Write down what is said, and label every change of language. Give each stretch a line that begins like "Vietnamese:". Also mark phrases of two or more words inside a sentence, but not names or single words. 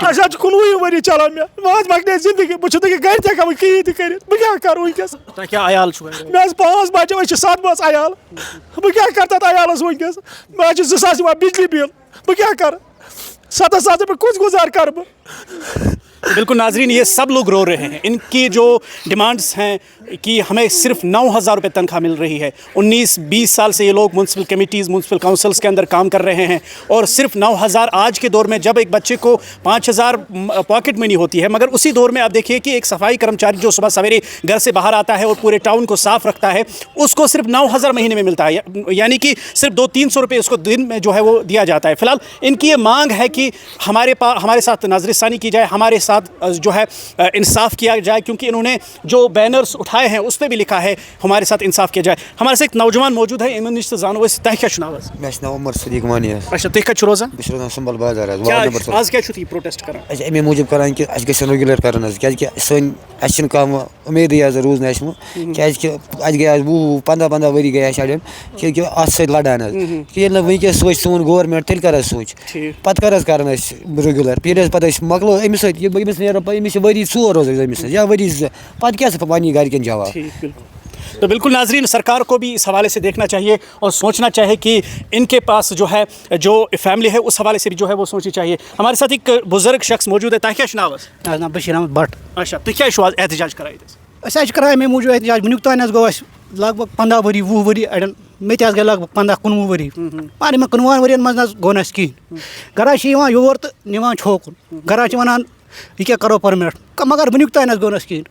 Kashmiri: اَسہِ حظ چھُ 19 ؤری چلان. مےٚ حظ مۄکلے زندگی بہٕ چھُس نہٕ گرِ تہِ ہٮ۪کان وۄنۍ کِہیٖنۍ تہِ کٔرِتھ. بہٕ کیٛاہ کرٕ وٕنکٮ۪س؟ تۄہہِ کیٛاہ عیال چھُو؟ مےٚ حظ 5 بچہِ أسۍ چھِ 7 بٲژ عیال. بہٕ کیٛاہ کرٕ تتھ عیالس وٕنکٮ۪س؟ مےٚ حظ چھِ 2 ساس یِوان بجلی بِل. بہٕ کیٛاہ کرٕ؟ 7 ساس رۄپیہِ کُس گُزارٕ کرٕ بہٕ؟
Urdu: بالکل ناظرین یہ سب لوگ رو رہے ہیں. ان کی جو ڈیمانڈس ہیں کہ ہمیں صرف 9,000 روپے تنخواہ مل رہی ہے. 19-20 سال سے یہ لوگ منسپل کمیٹیز منسپل کونسلز کے اندر کام کر رہے ہیں اور صرف 9,000 آج کے دور میں جب ایک بچے کو 5,000
English: pocket money
Urdu: ہوتی ہے مگر اسی دور میں آپ دیکھیے کہ ایک صفائی کرمچاری جو صبح سویرے گھر سے باہر آتا ہے اور پورے ٹاؤن کو صاف رکھتا ہے اس کو صرف 9,000 مہینے میں ملتا ہے. یعنی کہ صرف 200-300 روپے اس کو دن میں جو ہے وہ دیا جاتا ہے. فی الحال ان کی یہ مانگ ہے کہ ہمارے ساتھ نظر ثانی کی جائے, ہمارے ساتھ جو ہے انصاف کیا جائے کیونکہ انہوں نے جو بینرز اٹھائے ہیں اس پہ بھی لکھا ہے ہمارے ساتھ انصاف کیا جائے. ہمارے ساتھ ایک نوجوان موجود ہے
Kashmiri: امن نش زانو اس تہ کیا چھُ ناو؟ مےٚ چھُ ناو عمر صدیق وانی. اچھا تُہۍ کتہِ چھِو روزان؟ بہٕ چھُس روزان سُمبل بازار حظ. آز کیٛازِ چھُو تُہۍ پروٹیسٹ کران؟ أسۍ چھِ اَمے موٗجوٗب کران کہِ اَسہِ گژھِ ریگیوٗلر کرُن حظ کیازِ کہِ اَسہِ چھِنہٕ کانٛہہ اُمیدٕے حظ روٗز نہٕ اَسہِ وۄنۍ کیازِ کہِ اَسہِ گٔے آز 15 ؤری گٔے اَسہِ اَڑٮ۪ن کہِ اَتھ سۭتۍ لڑان حظ. ییٚلہِ نہٕ وٕنکٮ۪س سوٗنٛچ سون گورمینٹ تیٚلہِ کر حظ سوٗنٛچ پتہٕ کر حظ کران أسۍ ریگیوٗلر. ییٚلہِ حظ پتہٕ أسۍ مۄکلو أمِس سۭتۍ أمِس نیرو أمِس چھِ ؤری 4 روزان أمِس سۭتۍ یا ؤری 2 پتہٕ کیٛاہ سا وَنہِ گرِکٮ۪ن جواب.
Urdu: تو بالکل ناظرین سرکار کو بھی اس حوالے سے دیکھنا چاہیے اور سوچنا چاہیے کہ ان کے پاس جو ہے جو فیملی ہے اس حوالے سے بھی جو ہے وہ سوچنی چاہیے. ہمارے ساتھ ایک بزرگ شخص موجود ہے.
Kashmiri: تۄہہِ کیٛاہ چھُ ناو؟ ناو بشیر احمد بٹ. اچھا تُہۍ کیٛازِ چھُو آز احتجاج کران ییٚتہِ؟ أسۍ حظ چھِ کران اَمے موٗجوٗب احتجاج وٕنیُک تانۍ حظ گوٚو اَسہِ لگ بگ 15 ؤری 20 ؤری اَڑٮ۪ن مےٚ تہِ حظ گٔے لگ بگ 15-19 ؤری مگر یِمن 15 ؤرین منٛز نہ حظ گوٚو نہٕ اَسہِ کِہیٖنۍ. گرا چھِ یِوان یور تہٕ نِوان چھِ ہوکُن. گرا چھِ وَنان یہِ کیٛاہ کرو پٔرمِنٹ مگر وٕنیُک تانۍ حظ گوٚو نہٕ اَسہِ کِہیٖنۍ.